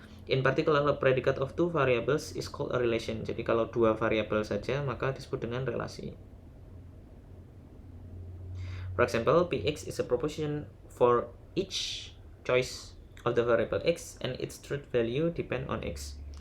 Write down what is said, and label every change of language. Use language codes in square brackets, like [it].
[en] In particular, a predicate of two variables is called a relation. [id] Jadi kalau dua variabel saja maka disebut dengan relasi. [en] For example, Px is a proposition for each choice of the variable x and its truth value depend on x.